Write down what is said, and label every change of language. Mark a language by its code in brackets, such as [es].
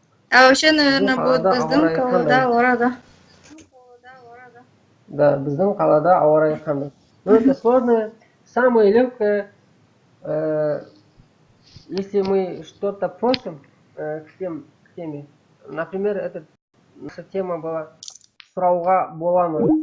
[ru] А вообще, наверное, будет [kk] біздің Калада, аура, [ru] да? [kk] Да, біздің қалада ауа райы қандай. [ru] Но это сложное. Самое легкое, если мы что-то просим к теме. Например, наша тема была [kk] «Сұрауға бола ма?»